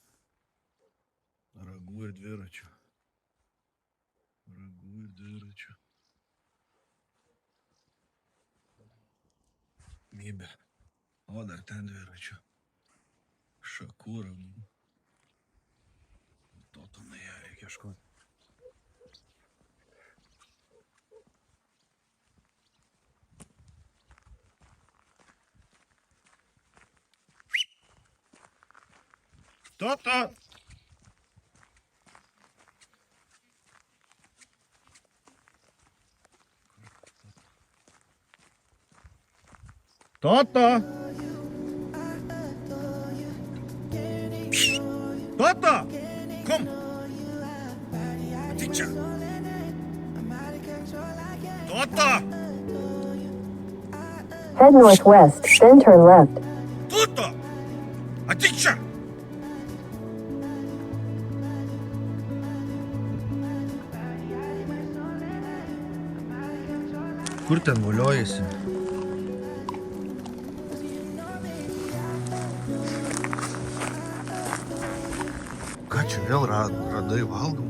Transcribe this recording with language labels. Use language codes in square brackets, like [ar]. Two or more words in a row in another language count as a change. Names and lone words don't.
[lt] Ragų ir dviračių. Mybė. O dar ten dviračių. Šakų ragų. To tonai reikia ieškoti. Toto! Toto! Toto! Kom! Ateik čia! Toto! [en] Head northwest, then turn left. [lt] Toto! Ateik čia! Kur ten voliojasi? Ką čia vėl radai valgomų?